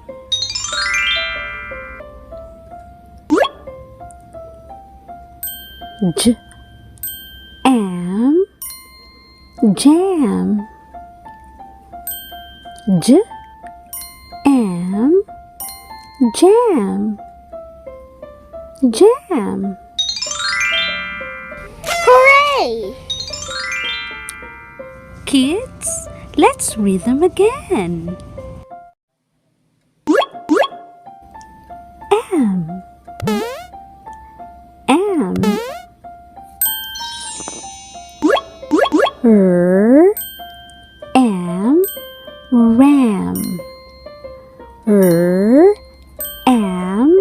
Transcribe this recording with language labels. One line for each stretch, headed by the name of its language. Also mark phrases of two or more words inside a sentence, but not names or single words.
English: J, am, jam. J, am, jam. Jam. Hooray! Kids, let's read them again. Am. Am. Am. Ram. Am.